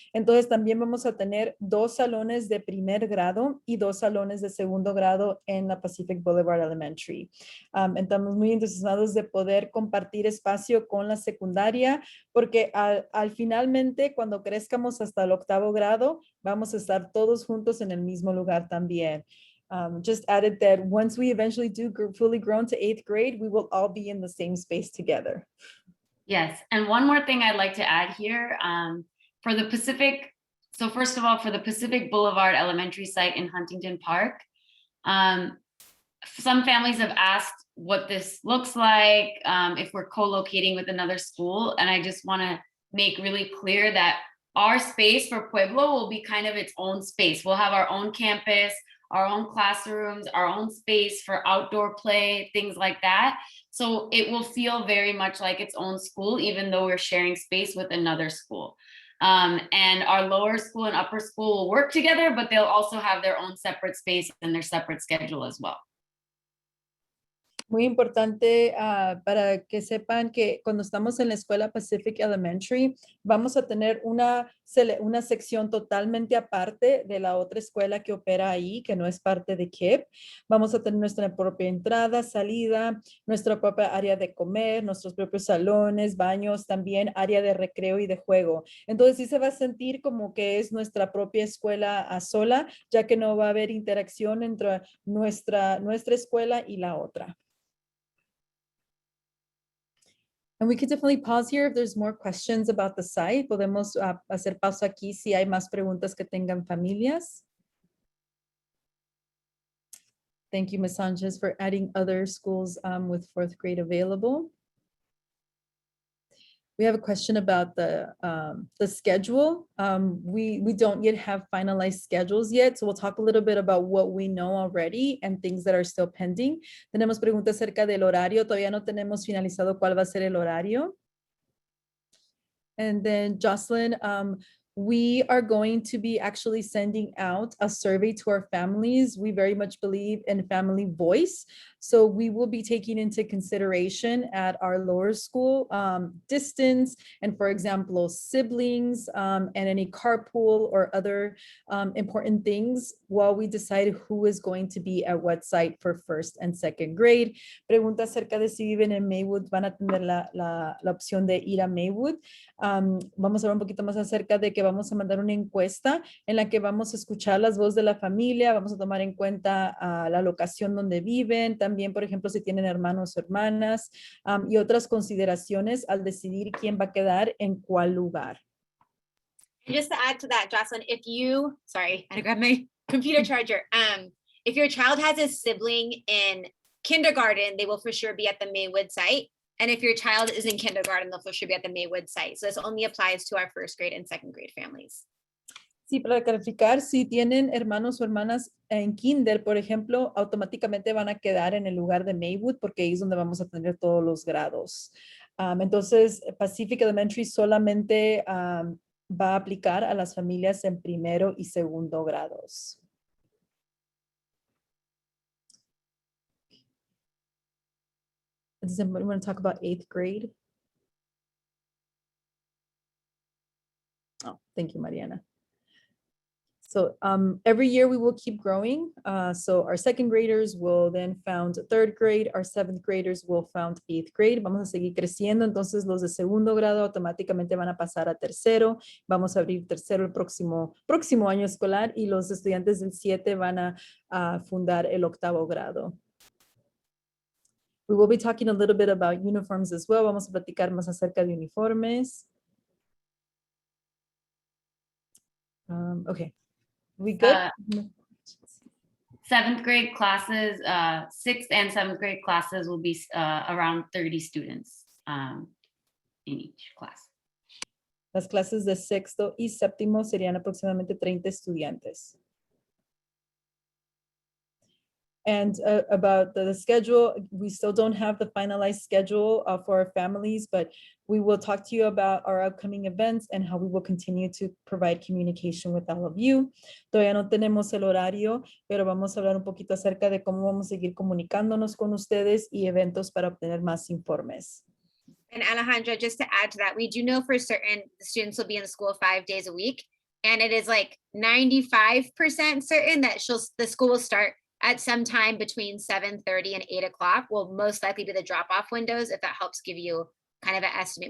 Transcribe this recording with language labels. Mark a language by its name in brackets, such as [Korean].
[Spanish] Entonces, también vamos a tener 2 salones de primer grado y 2 salones de segundo grado en la Pacific Boulevard Elementary. Estamos muy entusiasmados de poder compartir espacio con la secundaria, porque al finalmente, cuando crezcamos hasta el 8º grado, vamos a estar todos juntos en el mismo lugar también. [English] Just added that once we eventually do fully grown to 8th grade, we will all be in the same space together. Yes, and one more thing I'd like to add here, for the Pacific, so first of all, for the Pacific Boulevard Elementary site in Huntington Park, some families have asked what this looks like, if we're co-locating with another school, and I just want to make really clear that our space for Pueblo will be kind of its own space. We'll have our own campus, our own classrooms, our own space for outdoor play, things like that. So it will feel very much like its own school, even though we're sharing space with another school. And our lower school and upper school will work together, but they'll also have their own separate space and their separate schedule as well. [Spanish] Muy importante para que sepan que cuando estamos en la escuela Pacific Elementary, vamos a tener una sección totalmente aparte de la otra escuela que opera ahí, que no es parte de KIPP. Vamos a tener nuestra propia entrada, salida, nuestra propia área de comer, nuestros propios salones, baños, también área de recreo y de juego. Entonces sí se va a sentir como que es nuestra propia escuela a sola, ya que no va a haber interacción entre nuestra escuela y la otra. [English] And we could definitely pause here if there's more questions about the site. [Spanish] Podemos hacer pausa aquí si hay más preguntas que tengan familias. [English] Thank you, Ms. Sanchez, for adding other schools with 4th grade available. We have a question about the schedule. We don't yet have finalized schedules yet, so we'll talk a little bit about what we know already and things that are still pending. [Spanish] Tenemos preguntas acerca del horario. Todavía no tenemos finalizado cuál va a ser el horario. [English] And then Jocelyn, we are going to be actually sending out a survey to our families. We very much believe in family voice. So we will be taking into consideration at our lower school distance and, for example, siblings and any carpool or other important things while we decide who is going to be at what site for 1st and 2nd grade. [Spanish] Pregunta acerca de si viven en Maywood, van a tener la opción de ir a Maywood. Vamos a ver un poquito más acerca de que vamos a mandar una encuesta en la que vamos a escuchar las voces de la familia, vamos a tomar en cuenta la locación donde viven, también, por ejemplo, si tienen hermanos o hermanas y otras consideraciones al decidir quién va a quedar en cuál lugar. [English] And just to add to that, Jocelyn, sorry, I had to grab my computer charger. If your child has a sibling in kindergarten, they will for sure be at the Maywood site. And if your child is in kindergarten, they'll for sure be at the Maywood site. So this only applies to our 1st grade and 2nd grade families. [Spanish] Sí, para clarificar, si tienen hermanos o hermanas en kinder, por ejemplo, automáticamente van a quedar en el lugar de Maywood porque ahí es donde vamos a tener todos los grados. Entonces, Pacific Elementary solamente va a aplicar a las familias en primero y segundo grados. [English] Does anybody want to talk about 8th grade? Oh, thank you, Mariana. So every year we will keep growing. So our 2nd graders will then found 3rd grade. Our 7th graders will found 8th grade. [Spanish] Vamos a seguir creciendo. Entonces los de segundo grado automáticamente van a pasar a tercero. Vamos a abrir tercero el próximo año escolar y los estudiantes del 7 van a fundar el 8º grado. [English] We will be talking a little bit about uniforms as well. [Spanish] Vamos a platicar más acerca de uniformes. [English] Okay. We good? Seventh grade classes, sixth and seventh grade classes will be around 30 students in each class. [Spanish] Las clases de sexto y séptimo serían aproximadamente 30 estudiantes. [English] And about the schedule, we still don't have the finalized schedule for our families, but we will talk to you about our upcoming events and how we will continue to provide communication with all of you. [Spanish] Todavía no tenemos el horario, pero vamos a hablar un poquito acerca de cómo vamos a seguir comunicándonos con ustedes y eventos para obtener más informes. [English] And Alejandra, just to add to that, we do know for certain the students will be in school 5 days a week. And it is like 95% certain that the school will start at some time between 7:30 and 8 o'clock will most likely be the drop-off windows, if that helps give you kind of an estimate.